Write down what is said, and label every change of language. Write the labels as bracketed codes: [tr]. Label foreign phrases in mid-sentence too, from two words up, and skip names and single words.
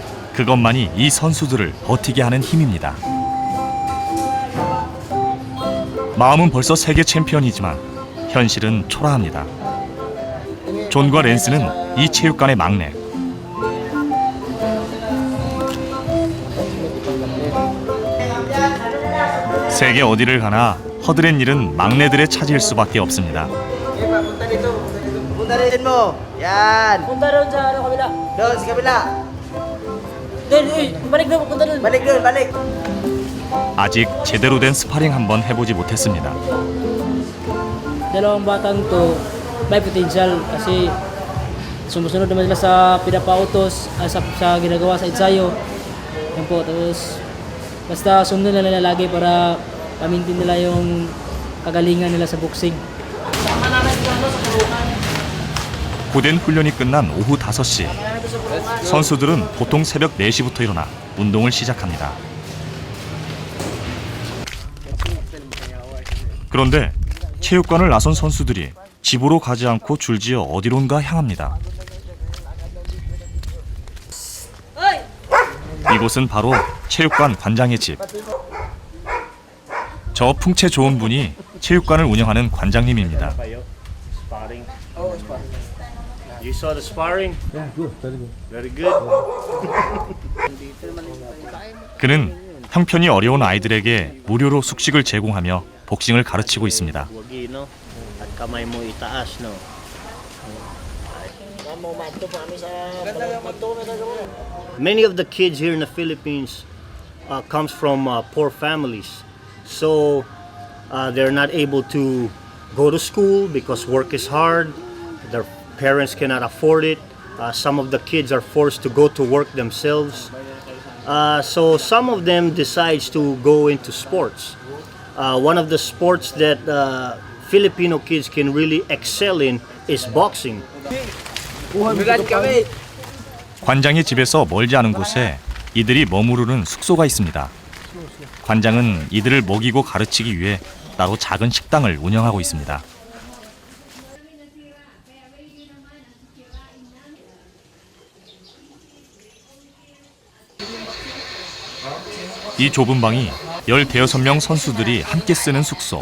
[ko] 그것만이 이 선수들을 버티게 하는 힘입니다. 마음은 벌써 세계 챔피언이지만 현실은 초라합니다. 존과 랜스는 이 체육관의 막내. 세계 어디를 가나 허드렛 일은 막내들의 차지일 수밖에 없습니다. [tl] Punta dito. Punta rin mo. Yan. Punta doon sa ano kabila. Doon sa kabila. Doon, balik doon, punta doon. Balik doon, balik. [ko] 아직 제대로 된 스파링 한번 해보지 못했습니다. [tl] Dalawang batang to may potential kasi sumusunod naman sila sa pinapautos, sa ginagawa sa ensayo. Yan po, tapos basta sundan na nila lagi para pamintin nila yung kagalingan nila sa boxing. [ko] 고된 훈련이 끝난 오후 5시. 선수들은 보통 새벽 4시부터 일어나 운동을 시작합니다. 그런데 체육관을 나선 선수들이 집으로 가지 않고 줄지어 어디론가 향합니다. 이곳은 바로 체육관 관장의 집. 저 풍채 좋은 분이 체육관을 운영하는 관장님입니다. [en] You saw the sparring? Yeah, good. Very good. [ko] 그는 형편이 어려운 아이들에게 무료로 숙식을 제공하며 복싱을 가르치고 있습니다. [tl] Wagi, no? At kamay mo itaas, no? [en] Many of the kids here in the Philippines comes from poor families. So they're not able to go to school because work is hard. Their parents cannot afford it. Some of the kids are forced to go to work themselves. So some of them decides to go into sports. One of the sports that Filipino kids can really excel in is boxing. [ko] 관장의 집에서 멀지 않은 곳에 이들이 머무르는 숙소가 있습니다. 관장은 이들을 먹이고 가르치기 위해 따로 작은 식당을 운영하고 있습니다. 이 좁은 방이 15명 선수들이 함께 쓰는 숙소.